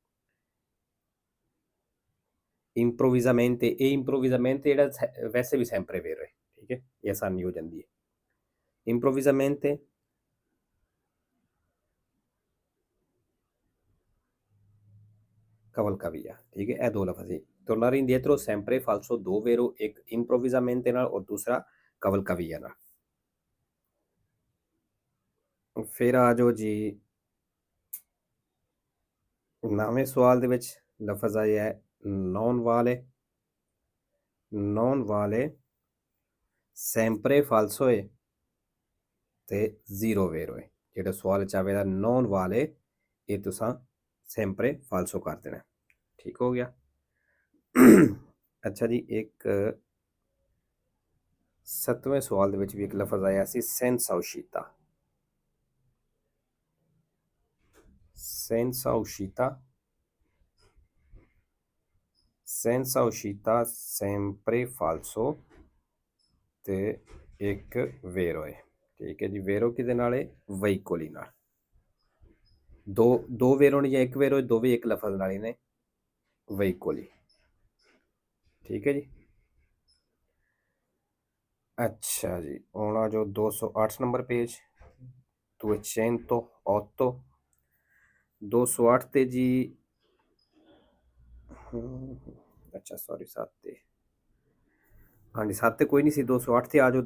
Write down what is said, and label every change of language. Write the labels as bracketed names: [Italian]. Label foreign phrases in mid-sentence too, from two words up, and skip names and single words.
[Punjabi] ਇੰਪਰੋਵਿਜ਼ਾਮੈਂਟੇ, ਇਹ ਇੰਪਰੋਵਿਜ਼ਾਮੈਂਟੇ ਜਿਹੜਾ ਵੈਸੇ ਵੀ [Italian] sempre vero [Punjabi] ਹੈ। ਠੀਕ ਹੈ, ਇਹ ਆਸਾਨੀ ਹੋ ਜਾਂਦੀ ਹੈ। [Italian] improvvisamente cavalcavia, [Punjabi] ਠੀਕ ਹੈ, ਇਹ ਦੋ ਲਫ਼ਜ਼ ਸੀ। [Italian] tornare indietro sempre falso, ਦੋ vero, ਇੱਕ improvvisamente [Punjabi] ਨਾਲ ਔਰ ਦੂਸਰਾ [Italian] cavalcavia ਨਾਲ। [Punjabi] ਫਿਰ ਆ ਜਾਓ ਜੀ 9ਵੇਂ ਸਵਾਲ ਦੇ ਵਿੱਚ ਲਫ਼ਜ਼ ਆਇਆ ਹੈ [Italian] non vale sempre falso [Punjabi] ਹੈ ਤੇ [Italian] zero vero [Punjabi] ਹੈ। ਜਿਹੜਾ ਸਵਾਲ 'ਚ ਆਵੇਗਾ [Italian] non vale [Punjabi] ਇਹ ਤੁਸੀਂ [Italian] sempre falso [Punjabi] ਕਰ ਦੇਣਾ। ਠੀਕ ਹੋ ਗਿਆ। ਅੱਛਾ ਜੀ, ਇੱਕ 7ਵੇਂ ਸਵਾਲ ਦੇ ਵਿੱਚ ਵੀ ਇੱਕ ਲਫ਼ਜ਼ ਆਇਆ ਸੀ [Italian] senza uscita। senza uscita, senza uscita sempre falso [Punjabi] ਤੇ ਇੱਕ [Italian] vero ਹੈ। [Punjabi] ਠੀਕ ਹੈ ਜੀ, vero ਕਿਹਦੇ ਨਾਲ ਹੈ? veicoli ਨਾਲ। ਦੋ vero ਨੇ ਜਾਂ ਇੱਕ vero, ਦੋਵੇਂ ਇੱਕ ਲਫ਼ਜ਼ ਨਾਲ ਹੀ ਨੇ, veicoli। ਠੀਕ ਹੈ ਜੀ। ਅੱਛਾ ਜੀ, ਹੁਣ ਆ ਜਾਓ 208 ਨੰਬਰ ਪੇਜ 208 208 ਤੇ ਜੀ ਅੱਛਾ ਸੌਰੀ 7 ਤੇ ਹਾਂਜੀ 7 ਤੇ ਕੋਈ ਨਹੀਂ ਸੀ, 208 ਤੇ ਆ ਜਾਓ।